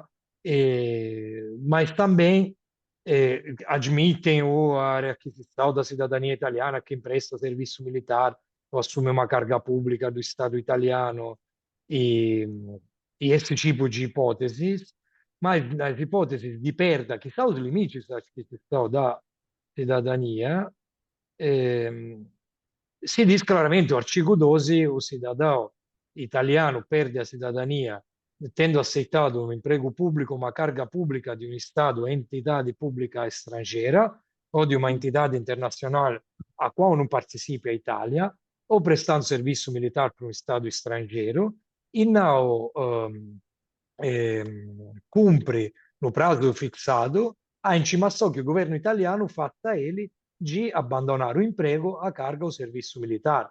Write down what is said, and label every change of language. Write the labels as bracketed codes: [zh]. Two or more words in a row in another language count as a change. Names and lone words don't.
[pt] Mas também admitem a requisição da cidadania italiana quem presta serviço militar ou assume uma carga pública do Estado italiano e, e esse tipo de hipóteses, mas nas hipóteses de perda, que são os limites da aquisição da cidadania, si diz claramente, o artigo 12, o cidadão italiano perde a cidadania tendo aceitato [it] un imprego pubblico, [pt] uma carga pública de um Estado, entidade pública estrangeira ou de uma entidade internacional a qual não participa a Itália, ou prestando serviço militar para um Estado estrangeiro e não cumpre no prazo fixado a intimação que o governo italiano faça a ele de abandonar o emprego, a carga ou serviço militar.